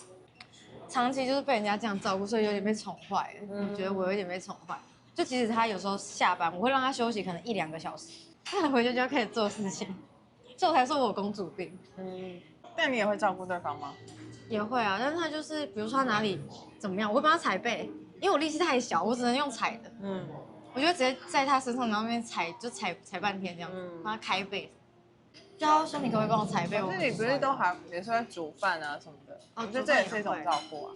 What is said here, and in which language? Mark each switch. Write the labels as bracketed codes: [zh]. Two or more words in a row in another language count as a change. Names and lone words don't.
[zh] 長期就是被人家這樣照顧，所以有點被寵壞了。我覺得我有點被寵壞。就即使他有時候下班，我會讓他休息可能1-2個小時，他回去就要開始做事情，所以我才說我有公主病。但你也會照顧對方嗎？也會啊，但是他就是比如說他哪裡怎麼樣，我會幫他踩背，因為我力氣太小，我只能用踩的。我就直接在他身上，然後那邊踩半天這樣，幫他開背。就他說你可不可以幫我踩背？可是你不是都還也是會煮飯啊什麼的？我覺得這也是一種照顧啊。